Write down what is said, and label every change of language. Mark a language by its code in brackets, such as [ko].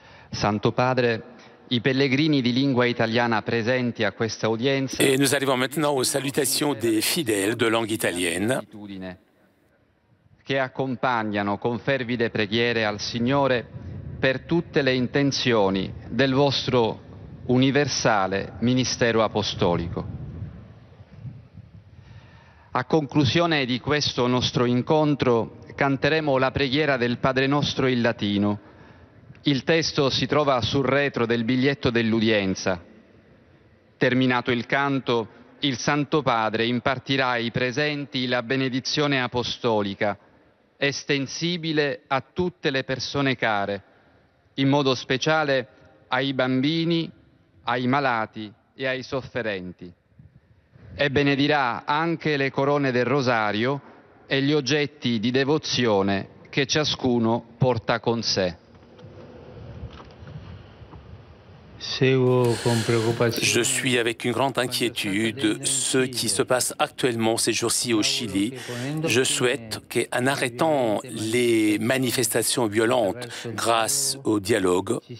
[it] Santo Padre, i pellegrini di lingua italiana presenti a questa udienza. [fr] Et nous arrivons maintenant aux salutations des fidèles de langue italienne [it] che accompagnano con fervide preghiere al Signore per tutte le intenzioni del vostro universale ministero apostolico. A conclusione di questo nostro incontro canteremo la preghiera del Padre Nostro in latino. Il testo si trova sul retro del biglietto dell'udienza. Terminato il canto, il Santo Padre impartirà ai presenti la benedizione apostolica, estensibile a tutte le persone care, in modo speciale ai bambini, ai malati e ai sofferenti. E benedirà anche le corone del rosario e gli oggetti di devozione che ciascuno porta con sé. [fr] Je suis avec une grande inquiétude ce qui se passe actuellement ces jours-ci au Chili. Je souhaite qu'en arrêtant les manifestations violentes grâce au dialogue,